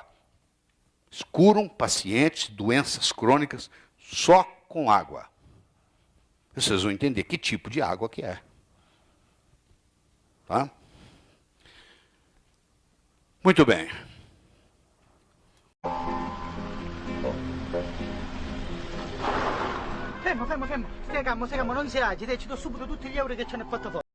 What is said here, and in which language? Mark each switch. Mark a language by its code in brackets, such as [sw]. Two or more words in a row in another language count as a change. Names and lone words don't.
[pt] Eles curam pacientes de doenças crônicas só com água. Vocês vão entender que tipo de água que é. Tá? Muito bem. [it] Fermo, non si agiti, ti do subito tutti gli euro che c'è nel portafoglio.